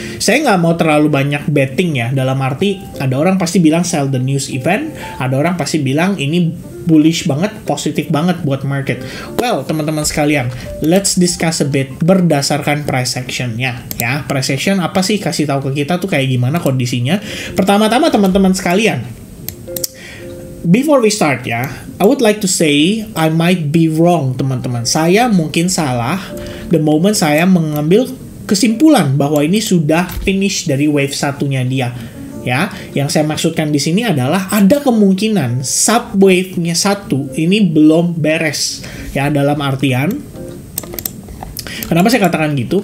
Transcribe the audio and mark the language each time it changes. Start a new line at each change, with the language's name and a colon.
Indonesian: Saya nggak mau terlalu banyak betting ya, dalam arti ada orang pasti bilang
English: sell the news event,
Indonesian: ada orang pasti bilang ini bullish banget, positif banget buat market. Well, teman-teman sekalian,
English: let's discuss a bit
Indonesian: berdasarkan price action-nya ya. Price action apa sih? Kasih tahu ke kita tuh kayak gimana kondisinya. Pertama-tama teman-teman sekalian,
English: before we start ya, I would like to say I might be wrong teman-teman.
Indonesian: Saya mungkin salah
English: the moment
Indonesian: saya mengambil kesimpulan bahwa ini sudah finish dari wave satunya dia. Ya, yang saya maksudkan di sini adalah ada kemungkinan subwave-nya satu ini belum beres. Ya, dalam artian kenapa saya katakan gitu?